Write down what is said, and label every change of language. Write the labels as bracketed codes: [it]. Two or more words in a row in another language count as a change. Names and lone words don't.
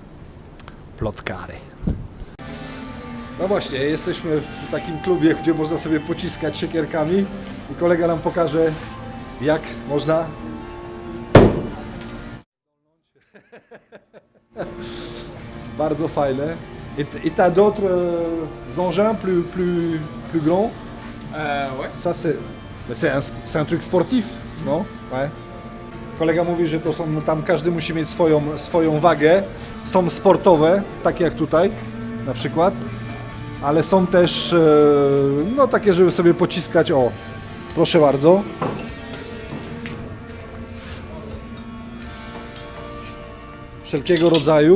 [pl] Plotkary. No właśnie, jesteśmy w takim klubie, gdzie można sobie pociskać siekierkami i kolega nam pokaże, jak można. Bardzo fajne. [fr] Et t'as d'autres engins plus grands? Ouais. Ça c'est un truc sportif, non? Ouais. [pl] Kolega mówi, że to są, tam każdy musi mieć swoją wagę. Są sportowe, takie jak tutaj na przykład, ale są też no takie, żeby sobie pociskać. O, proszę bardzo. Wszelkiego rodzaju.